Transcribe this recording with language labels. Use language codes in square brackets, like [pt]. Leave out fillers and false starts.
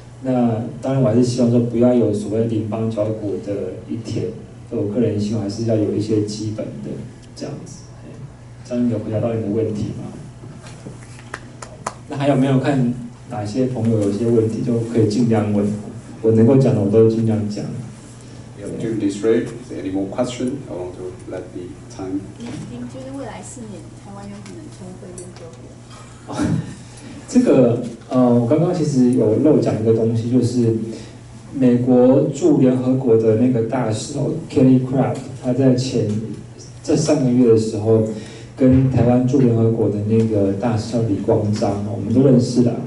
[zh] 那当然，我还是希望说不要有所谓邻邦交国的一天。我个人希望还是要有一些基本的这样子。这样有回答到你的问题吗？那还有没有看哪些朋友有些问题就可以尽量问？我能够讲的我都尽量讲。 [en] During this break, is there any more question? I want to let the time. [zh] 就是未来4年，台湾有可能重回联合国。这个我刚刚其实有漏讲一个东西，就是美国驻联合国的那个大使Kelly Craft， 他在上个月的时候，跟台湾驻联合国的那个大使叫李光章，我们都认识啦。